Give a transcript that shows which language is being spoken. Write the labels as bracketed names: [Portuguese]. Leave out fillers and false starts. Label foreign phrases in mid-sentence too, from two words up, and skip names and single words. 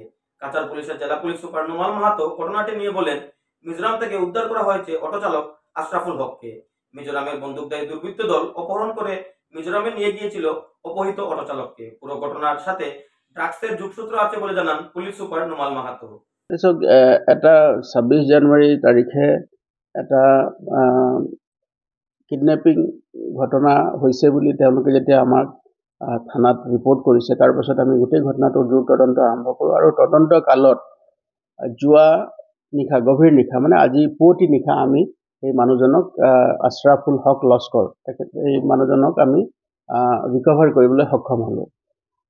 [Bangla] কাচার পুলিশের জেলা পুলিশ সুপার নুমাল মাহাতো ঘটনাটি নিয়ে বলেন, মিজোরাম থেকে উদ্ধার করা হয়েছে অটো চালক আশরাফুল হককে। মিজোরামের বন্দুকধারী দুর্বৃত্ত দল অপহরণ করে মিজোরামে নিয়ে গিয়েছিল অপহৃত অটো চালককে। পুরো ঘটনার সাথে ড্রাগসের যোগসূত্র আছে বলে জানান পুলিশ সুপার নুমাল মাহাতো। [Assamese] এটা 26 জানুৱাৰী তাৰিখে এটা কিডনেপিং ঘটনা হৈছে বুলি তেওঁলোকে যেতিয়া আমাক থানাত ৰিপৰ্ট কৰিছে, তাৰ পাছত আমি গোটেই ঘটনাটোৰ দ্ৰুত তদন্ত আৰম্ভ কৰোঁ আৰু তদন্ত কালত যোৱা নিশা, গভীৰ নিশা মানে আজি পুৱতি নিশা আমি এই মানুহজনক আশৰাফুল হক লস্কৰ, এই মানুহজনক আমি ৰিকভাৰ কৰিবলৈ সক্ষম হ'লোঁ।